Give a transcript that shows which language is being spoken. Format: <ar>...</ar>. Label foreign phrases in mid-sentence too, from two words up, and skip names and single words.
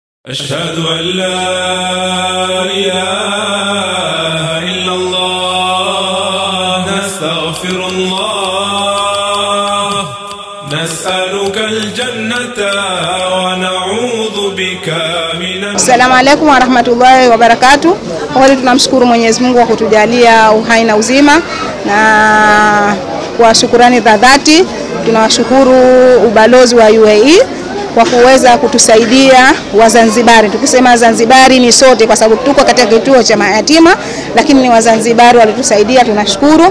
<ar>أشهد أن لا إله إلا الله نستغفر الله نسألك الجنة ونعوذ بك من السلام عليكم ورحمة الله وبركاته.</ar> <sw>Wale tunamshukuru Mwenyezi Mungu kwa kutujalia uhai na uzima, na kwa shukrani za dhati tunawashukuru ubalozi wa UAE kwa kuweza kutusaidia Wazanzibari. Tukisema Zanzibari ni sote kwa sababu tuko katika kituo cha mayatima, lakini ni Wazanzibari walitusaidia, tunashukuru.</sw>